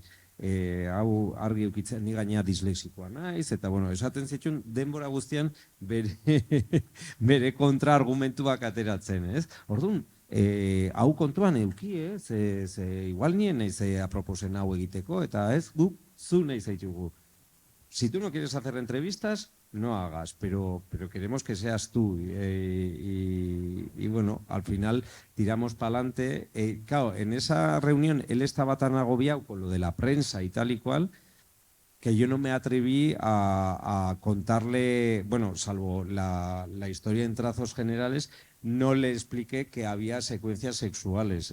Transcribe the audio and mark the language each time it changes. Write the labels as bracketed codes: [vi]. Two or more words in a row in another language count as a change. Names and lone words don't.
[eu] Hau argi eukitzen, ni gainea dislexikoa naiz, eta bueno, esaten zituen denbora guztian bere kontraargumentuak ateratzen, ez? Orduan, hau kontuan euki, ze igual nien naiz aproposen hau egiteko, eta ez guk zu nahi zaitugu. [es] Si tú no quieres hacer entrevistas, no hagas, pero queremos que seas tú. Y bueno, al final tiramos para adelante. Claro, en esa reunión él estaba tan agobiado con lo de la prensa y tal y cual, que yo no me atreví a contarle, bueno, salvo la historia en trazos generales, no le expliqué que había secuencias sexuales.